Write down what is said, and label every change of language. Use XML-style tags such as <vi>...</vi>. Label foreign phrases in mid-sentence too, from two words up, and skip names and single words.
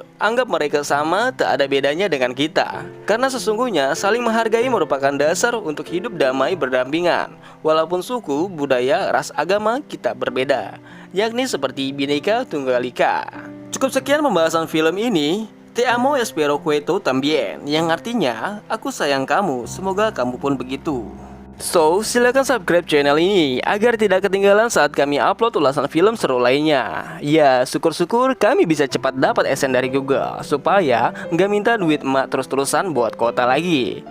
<id>Anggap mereka sama, tak ada bedanya dengan kita. Karena sesungguhnya saling menghargai merupakan dasar untuk hidup damai berdampingan. Walaupun suku, budaya, ras, agama kita berbeda, yakni seperti Bhinneka Tunggal Ika. Cukup sekian pembahasan film ini.</id> <es>Te amo espero que tú también,</es> <id>yang artinya aku sayang kamu, semoga kamu pun begitu. So, silakan</id> <en>subscribe channel</en> <id>ini agar tidak ketinggalan saat kami upload ulasan film seru lainnya. Ya, syukur-syukur kami bisa cepat dapat AdSense dari Google supaya nggak minta duit emak terus-terusan buat kuota lagi.</id>